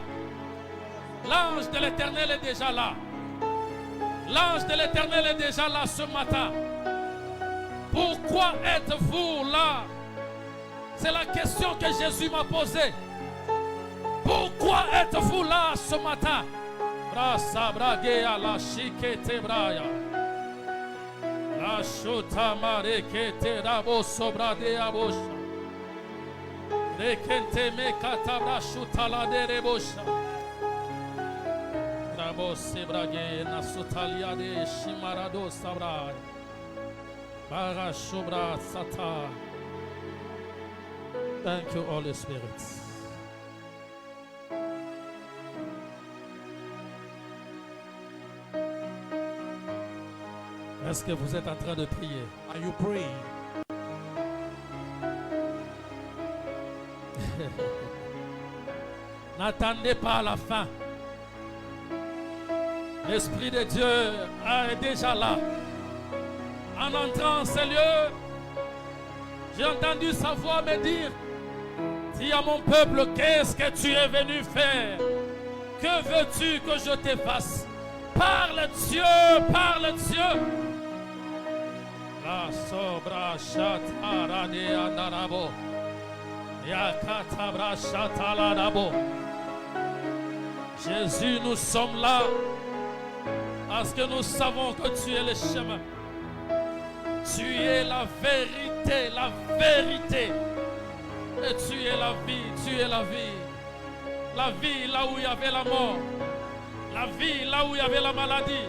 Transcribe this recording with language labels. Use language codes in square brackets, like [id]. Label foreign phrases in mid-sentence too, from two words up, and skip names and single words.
[fr] L'ange de l'Éternel est déjà là. L'ange de l'Éternel est déjà là ce matin. Pourquoi êtes-vous là? C'est la question que Jésus m'a posée. Pourquoi êtes-vous là ce matin? Brasa bragea la shikete braya. La shota marekete rabo sobrade abosha. Rekente me katabra shutala de rebosha. Rabo sebrage na sutalia de shimarado sabra. Bara shobra sata. [en] Thank you, Holy Spirit. [fr] Est-ce que vous êtes en train de prier? [en] Are you praying? [fr] N'attendez pas à la fin. L'Esprit de Dieu est déjà là. En entrant en ces lieux, j'ai entendu sa voix me dire: dis à mon peuple, qu'est-ce que tu es venu faire? Que veux-tu que je te fasse? Parle Dieu, parle Dieu. La sobra chatara de andarabo. Yakatabra chatalarabo. Jésus, nous sommes là parce que nous savons que tu es le chemin. Tu es la vérité, la vérité. Et tu es la vie, tu es la vie. La vie là où il y avait la mort. La vie là où il y avait la maladie.